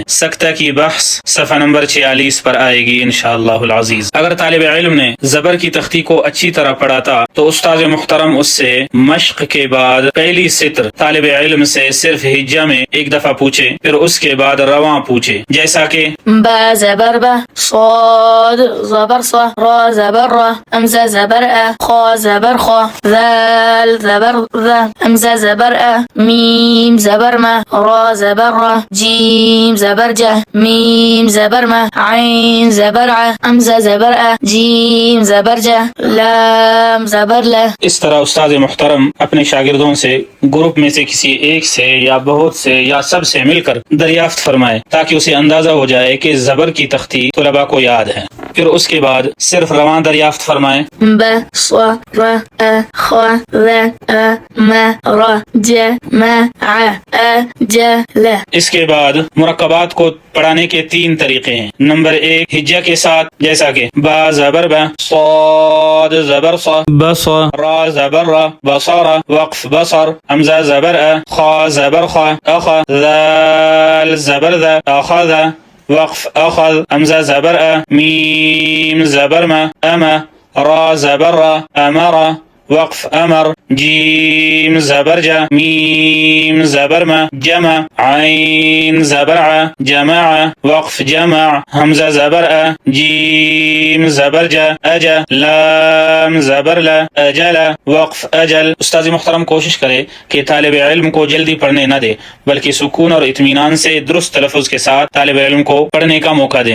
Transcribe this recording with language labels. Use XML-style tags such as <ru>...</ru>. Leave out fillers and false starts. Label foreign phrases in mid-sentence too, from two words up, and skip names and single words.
<ur>سکتہ کی بحث صفحہ نمبر 46 پر آئے گی</ur> <ar>انشاءاللہ العزیز۔</ar> <ur>اگر طالب علم نے زبر کی تختی کو اچھی طرح پڑھا تھا تو استاد محترم اس سے مشق کے بعد پہلی سطر طالب علم سے صرف ہجہ میں ایک دفعہ پوچھے، پھر اس کے بعد رواں پوچھے، جیسا کہ با زبر با، صاد زبر صا، را زبر را، امزہ زبر ا، خا زبر خا، ذال زبر ذا، امزہ زبر ا، میم زبر ما، را زبر را، جیم زبر جا، میم زبر ما، عین زبر ع، امزہ زبر ا، جیم زبر جا، لام زبر لا۔ اس طرح استاد محترم اپنے شاگردوں سے گروپ میں سے کسی ایک سے یا بہت سے یا سب سے مل کر دریافت فرمائے تاکہ اسے اندازہ ہو جائے کہ زبر کی تختی طلباء کو یاد ہے۔ پھر اس کے بعد صرف رواں دریافت فرمائے۔ با صا را ا خا ذا ا ما را جا ما ع ا جا لا۔ اس کے بعد مرکبات کو پڑھانے کے 3 طریقے ہیں۔ نمبر 1 ہجہ کے ساتھ، جیسا کہ با زبر با، صاد زبر صا، بصا، را زبر را، بصارا، وقف بصر، حمزہ زبر ا، خا زبر خا، اخا، ذال زبر ذا، اخذ، وقف اخذ، حمزہ زبر ا، میم زبر ما، اما، را زبر را، امرا، وقف امر، جیم زبر جا، میم زبر ما، جمع، عین زبر ع، جمع، وقف جمع، حمزہ زبر ا، جیم زبر جا، اجا، لام زبر لا، اجلا، وقف اجل۔ استاذ محترم کوشش کرے کہ طالب علم کو جلدی پڑھنے نہ دے بلکہ سکون اور اطمینان سے درست تلفظ کے ساتھ طالب علم کو پڑھنے کا موقع دیں۔</ur>